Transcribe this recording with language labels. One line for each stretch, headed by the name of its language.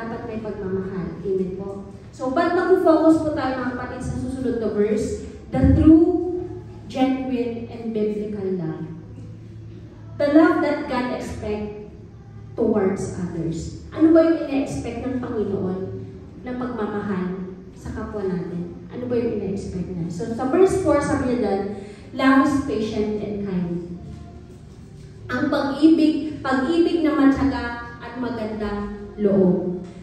Filipino: Dapat may pagmamahal. Amen po. So, ba't mag-focus po tayo mga kapatid sa susunod na verse?
English: The true, genuine, and biblical love. The love that God expects towards others.
Filipino: Ano ba yung ina-expect ng Panginoon na pagmamahal sa kapwa natin? Ano ba yung ina-expect na? So, sa verse 4, sabi niya doon,
English: love is patient and kind.
Filipino: Ang pag-ibig na matyaga at magandang loob.